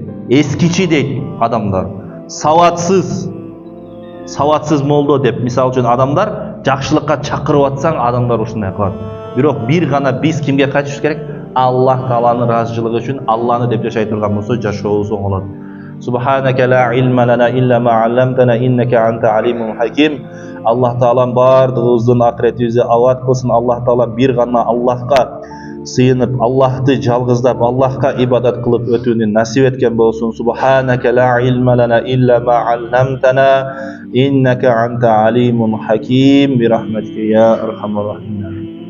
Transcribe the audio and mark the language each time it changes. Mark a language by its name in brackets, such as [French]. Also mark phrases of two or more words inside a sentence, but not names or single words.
[Kyrgyz] Эскичи дейт адамдар. Саватсыз молдо деп. Мисалы үчүн адамдар жакшылыкка чакырып атсаң, адамдар ушундай кылат. Бирок бир гана биз кимге кайтышыбыз керек? Аллах Тааланын разычылыгы үчүн Алланы деп жашай турган болсо, жашообуз оңолот. [Arabic] سبحانك لا علم لنا إلا ما علمتنا إنك أنت العليم الحكيم. [Kyrgyz] Аллах Таалам бардыгыбыздын акыретибизди абад кылсын. Аллах Таала бир гана Аллахка сыйынып, Аллахты жалгыздап, Аллахка ибадат кылып өтүүнү насип эткен болсун. [Arabic] سبحانك لا علم لنا إلا ما علمتنا إنك أنت العليم الحكيم. برحمتك يا أرحم الراحمين.